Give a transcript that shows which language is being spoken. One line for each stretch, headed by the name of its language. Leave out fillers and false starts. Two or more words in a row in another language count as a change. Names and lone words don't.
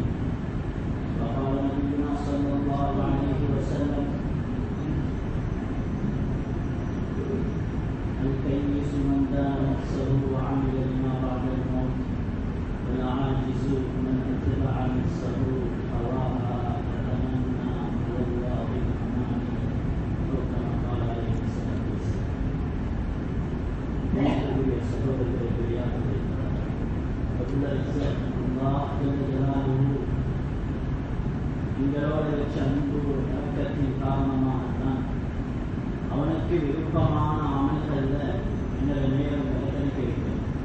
Arabic: وقال نبينا صلى الله عليه وسلم الكيس من دان نفسه وعمل لما بعد الموت والعاجز من اتبع نفسه هواها فتمنى على الله الاماني او كما قال عليه الصلاه والسلام.
Tamil: يا சகோதரர்களே பெரியார்களே,
Arabic: الله جل جلاله
Tamil: எங்களோட வச்ச அன்பு இறக்கத்தின் காரணமாகத்தான் அவனுக்கு விருப்பமான அமல்கள்ல எங்களை நேரம் கணிக்க வைக்கும்.